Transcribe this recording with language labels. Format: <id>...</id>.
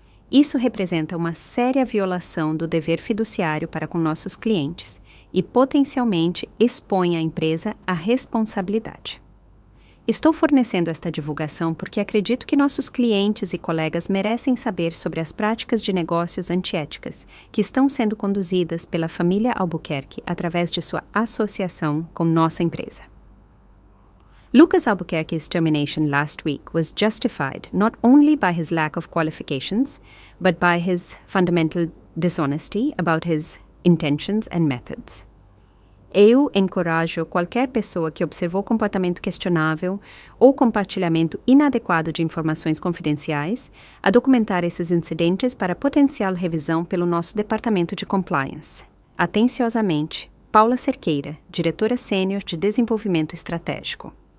<pt>Isso representa uma séria violação do dever fiduciário para com nossos clientes e potencialmente expõe a empresa à responsabilidade. Estou fornecendo esta divulgação porque acredito que nossos clientes e colegas merecem saber sobre as práticas de negócios antiéticas que estão sendo conduzidas pela família Albuquerque através de sua associação com nossa empresa.</pt> <en>Lucas Albuquerque's termination last week was justified not only by his lack of qualifications, but by his fundamental dishonesty about his intentions and methods.</en> <pt>Eu encorajo qualquer pessoa que observou comportamento questionável ou compartilhamento inadequado de informações confidenciais a documentar esses incidentes para potencial revisão pelo nosso Departamento de Compliance. Atenciosamente, Paula Cerqueira, diretora sênior de Desenvolvimento Estratégico.</pt>